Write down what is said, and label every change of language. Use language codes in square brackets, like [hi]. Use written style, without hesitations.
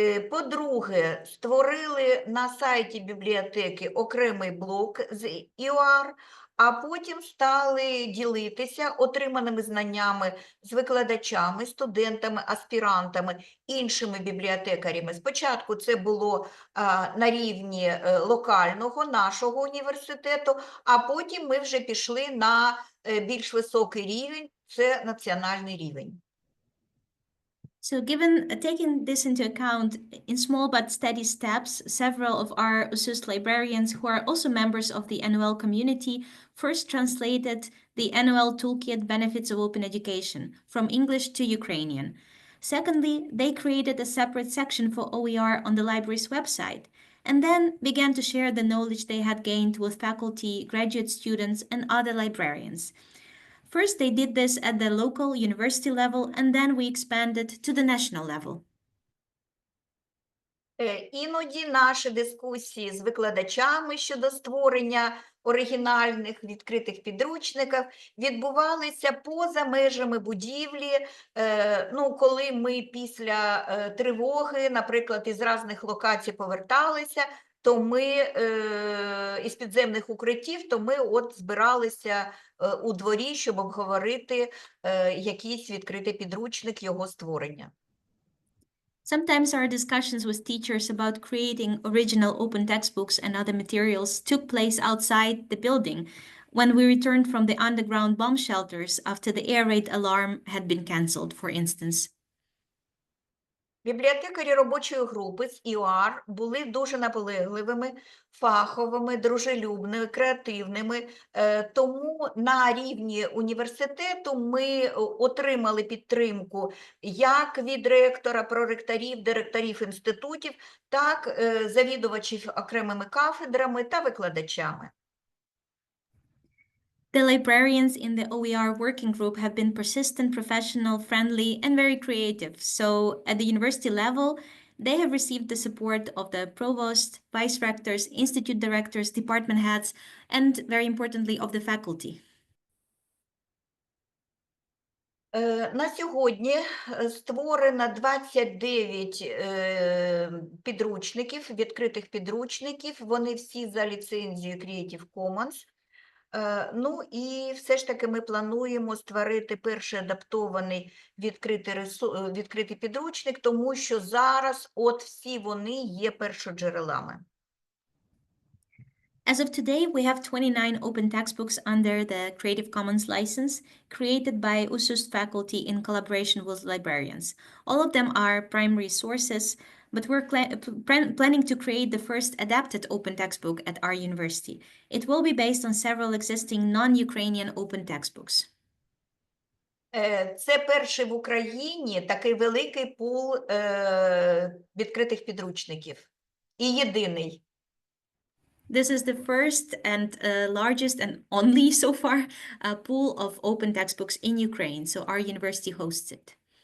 [uk] По-друге, створили на сайті бібліотеки окремий блок з ІОАР, а потім стали ділитися отриманими знаннями з викладачами, студентами, аспірантами, іншими бібліотекарями. Спочатку це було на рівні локального нашого університету, а потім ми вже пішли на більш високий рівень, це національний рівень. [en] So taking this into account, in small but steady steps, several of our USUST librarians who are also members of the NOL community first translated the NOL Toolkit Benefits of Open Education from English to Ukrainian. Secondly, they created a separate section for OER on the library's website, and then began to share the knowledge they had gained with faculty, graduate students, and other librarians. First, they did this at the local university level, and then we expanded to the national level. [uk] Іноді наші дискусії з викладачами щодо створення оригінальних відкритих підручників відбувалися поза межами будівлі, коли ми після тривоги, наприклад, із різних локацій поверталися, то ми із підземних укриттів, то ми от збиралися у дворі, щоб обговорити якийсь відкритий підручник, його створення. [en] Sometimes our discussions with teachers about creating original open textbooks and other materials took place outside the building when we returned from the underground bomb shelters after the air raid alarm had been cancelled, for instance. [uk] Бібліотекарі робочої групи з ІОАР були дуже наполегливими, фаховими, дружелюбними, креативними, тому на рівні університету ми отримали підтримку як від ректора, проректорів, директорів інститутів, так завідувачів окремими кафедрами та викладачами. [en] The librarians in the OER working group have been persistent, professional, friendly, and very creative. So at the university level, they have received the support of the provost, vice rectors, institute directors, department heads, and very importantly, of the faculty. [uk] На сьогодні створено 29 підручників, відкритих підручників. Вони всі за ліцензією Creative Commons. І все ж таки ми плануємо створити перший адаптований відкритий підручник, тому що зараз от всі вони є першоджерелами. [en] As of today, we have 29 open textbooks under the Creative Commons license created by USUST faculty in collaboration with librarians. All of them are primary sources, but we're planning to create the first adapted open textbook at our university. It will be based on several existing non-Ukrainian open textbooks. [uk] Це перший в Україні такий великий пул відкритих підручників. І єдиний. [en] This is the first and largest and only so far pool of open textbooks in Ukraine. So our university hosts it.